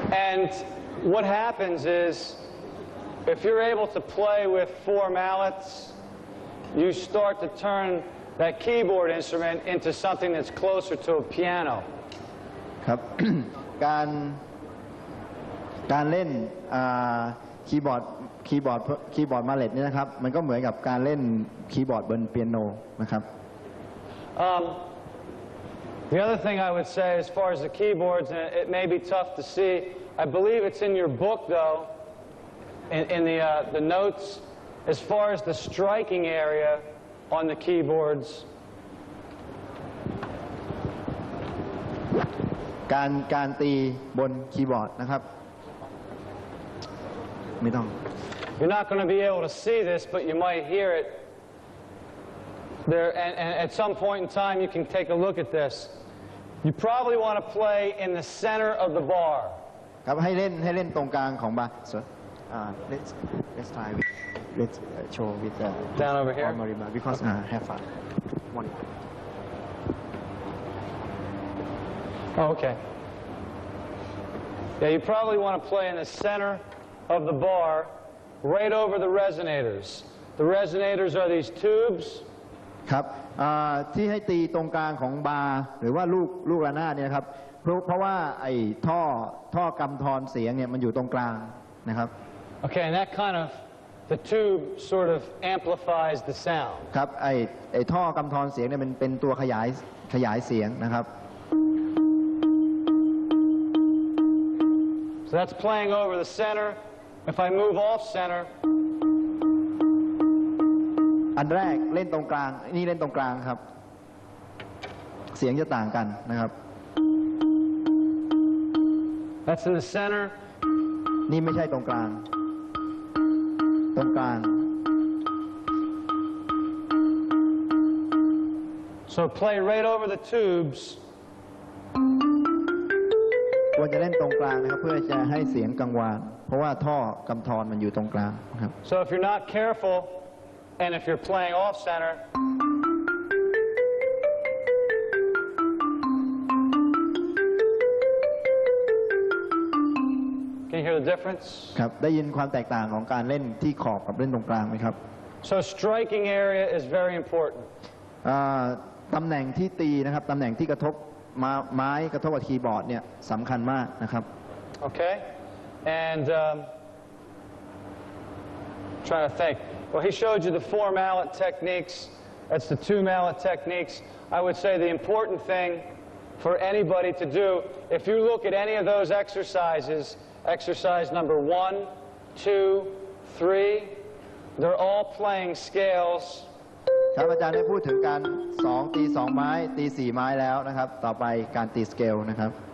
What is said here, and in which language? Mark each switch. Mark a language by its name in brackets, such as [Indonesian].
[English] And what happens is, if you're able to play with 4 mallets, you start to turn that keyboard instrument into something that's closer to a piano. [Thai] ครับ การเล่นคีย์บอร์ดมาเลตนี่นะครับมันก็เหมือนกับการเล่นคีย์บอร์ดบนเปียโนนะครับ [English] The other thing I would say as far as the keyboards, and it may be tough to see, I believe it's in your book though, in the notes, as far as the striking area on the keyboards. [Thai] การตีบนคีย์บอร์ดนะครับไม่ต้อง [English] You're not going to be able to see this, but you might hear it. There, and at some point in time, you can take a look at this. You probably want to play in the center of the bar. [Thai] ครับให้เล่นตรงกลางของบาร์ [English] so let's try with let's show with Down over here? primary bar because have fun one Oh, okay. Yeah, you probably want to play in the center of the bar, right over the resonators. The resonators are these tubes. [Thai] ครับที่ให้ตีตรงกลางของบาร์หรือว่าลูกระนาดเนี่ยครับเพราะว่าไอ้ท่อกำธรเสียงเนี่ยมันอยู่ตรงกลางนะครับ [English] Okay, and that kind of, the tube sort of amplifies the sound. [Thai] ครับไอ้ท่อกำธรเสียงเนี่ยมันเป็นตัวขยายเสียงนะครับ [English] So that's playing over the center. If I move off center, [Thai] อันแรกเล่นตรงกลางนี่เล่นตรงกลางครับเสียงจะต่างกันนะครับ [English] that's in the center. [Thai] นี่ไม่ใช่ตรงกลางตรงกลาง [English] So play right over the tubes. [Thai] ควรจะเล่นตรงกลางนะครับเพื่อจะให้เสียงกังวานเพราะว่าท่อกำธรมันอยู่ตรงกลางครับ [English] So if you're not careful, and if you're playing off center, can you hear the difference? [Thai] ครับได้ยินความแตกต่างของการเล่นที่ขอบกับเล่นตรงกลางไหมครับ [English] So striking area is very important. [Thai] ตำแหน่งที่ตีนะครับตำแหน่งที่กระทบไม้กระทบกับคีย์บอร์ดเนี่ยสำคัญมากนะครับ [English] Okay? And trying to think. Well, he showed you the 4 mallet techniques. That's the 2 mallet techniques. I would say the important thing for anybody to do, if you look at any of those exercises, exercise number 1, 2, 3, they're all playing scales. [Thai] ครับอาจารย์ได้พูดถึงการตี2ไม้ตี4ไม้แล้วนะครับต่อไปการตีสเกลนะครับ